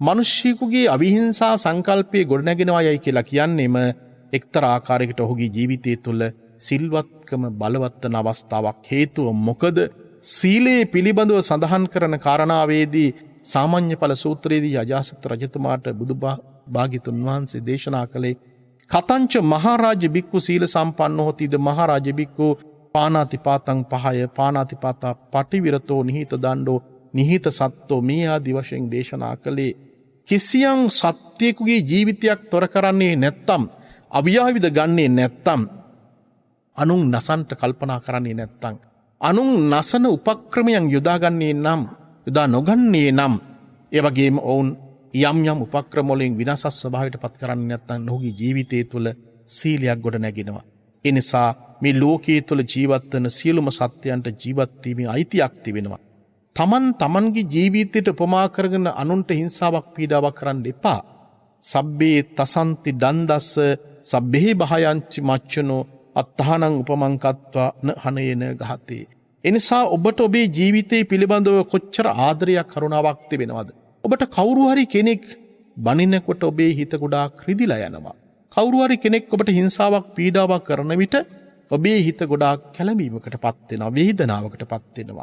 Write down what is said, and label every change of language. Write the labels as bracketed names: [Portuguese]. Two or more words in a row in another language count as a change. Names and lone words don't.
[Sinhala] මනුෂ්‍යයෙකුගේ අවිහිංසා සංකල්පය ගොඩනැගෙනවා යයි කියලා කියන්නේම එක්තරා ආකාරයකට ඔහුගේ ජීවිතය තුළ සිල්වත්කම බලවත් වන අවස්ථාවක්. හේතුව මොකද සීලේ පිළිබඳව සඳහන් කරන කාරණාවේදී සාමාන්‍ය ඵල සූත්‍රයේදී අජාසත් රජතුමාට බුදු භාග්‍යතුන් වහන්සේ දේශනා කළේ [Pali] කතංච මහරජ බික්කු සීල සම්පන්නෝ හොතිද මහරජ බික්කු පානාතිපාතං පහය පානාතිපාතා පටිවිරතෝ නිහිත දණ්ඩෝ නිහිත සත්තෝ [Sinhala] මේ ආදි වශයෙන් දේශනා කළේ කිසියම් සත්‍යයකුගේ ජීවිතයක් තොර කරන්නේ නැත්තම් අවියාවිද ගන්නේ නැත්තම් අනුන් නසන්ට කල්පනා කරන්නේ නැත්තම් අනුන් නසන උපක්‍රමයන් යොදාගන්නේ නම් යොදා නොගන්නේ නම් ඒ වගේම ඔවුන් යම් යම් උපක්‍රම වලින් විනාශ ස්වභාවයට පත් කරන්නේ නැත්නම් ඔහුගේ ජීවිතය තුළ සීලයක් ගොඩ නැගෙනවා. ඒ නිසා මේ ලෝකයේ තුළ ජීවත් වෙන සියලුම සත්‍යයන්ට ජීවත් වීමේ අයිතියක් තිබෙනවා. තමන්ගේ ජීවිතයට උපමා කරගෙන අනුන්ට හිංසාවක් පීඩාවක් කරන්න එපා. [Pali] සබ්බේ තසන්ති දන්දස්ස සබ්බේ බහයන්චි මච්චනෝ අත්තහනං උපමංකත්වා හනේන ගහතේ. [Sinhala] එනිසා ඔබට ඔබේ ජීවිතයේ පිළිබඳව කොච්චර ආදරයක් කරුණාවක් තිබෙනවද? ඔබට කවුරු හරි කෙනෙක් බනිනකොට ඔබේ හිත ගොඩාක් රිදිලා යනවා. කවුරු හරි කෙනෙක් ඔබට හිංසාවක් පීඩාවක් කරන විට ඔබේ හිත ගොඩාක් කැළඹීමකට පත් වෙනවා, වේදනාවකට පත් වෙනවා.